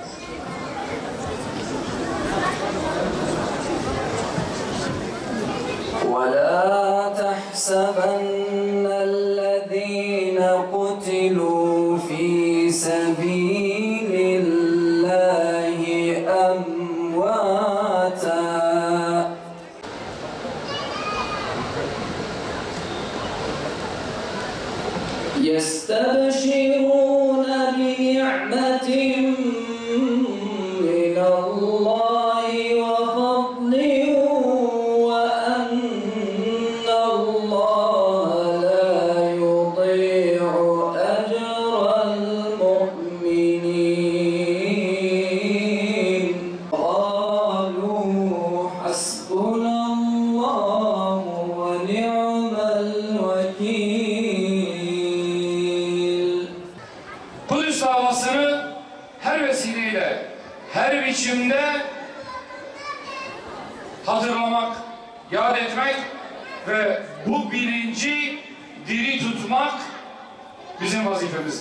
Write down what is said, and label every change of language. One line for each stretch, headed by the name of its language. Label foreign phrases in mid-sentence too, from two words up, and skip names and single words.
Arabic: ولا تحسبن الذين قتلوا في سبيل الله أمواتا. يستبشرون بنعمة من الله وفضل وأن الله لا يضيع أجر المؤمنين قالوا حسبنا الله ونعم الوكيل.
Turkish: Kudüs davasını her vesileyle, her biçimde hatırlamak, yad etmek ve bu bilinci diri tutmak bizim vazifemizdir.